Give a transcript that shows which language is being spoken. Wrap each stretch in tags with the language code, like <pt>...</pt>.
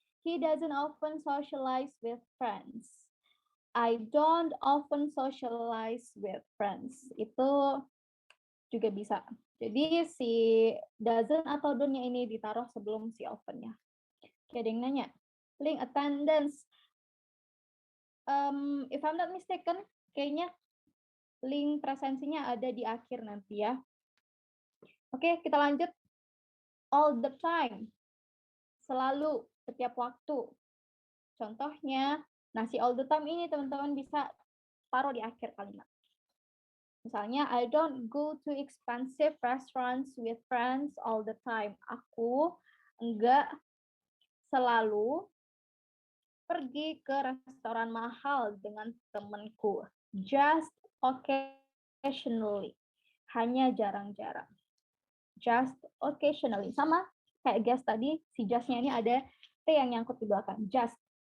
<en>He doesn't often socialize with friends. I don't often socialize with friends.</en> <id>Itu juga bisa. Jadi si doesn't atau don't-nya ini ditaruh sebelum si often-nya. Oke, ada yang nanya.</id> <en>Link attendance. If I'm not mistaken,</en> <id>kayaknya link presensinya ada di akhir nanti ya. Oke, kita lanjut.</id> <en>All the time.</en> <id>Selalu, setiap waktu. Contohnya, nah si all the time ini teman-teman bisa taruh di akhir kalimat. Misalnya,</id> <en>I don't go to expensive restaurants with friends all the time.</en> <id>Aku enggak selalu pergi ke restoran mahal dengan temanku.</id> <en>Just occasionally.</en> <id>Hanya jarang-jarang.</id> <en>Just occasionally.</en> <id>Sama kayak guest tadi, si just-nya ini ada T yang nyangkut di belakang. Just.</id>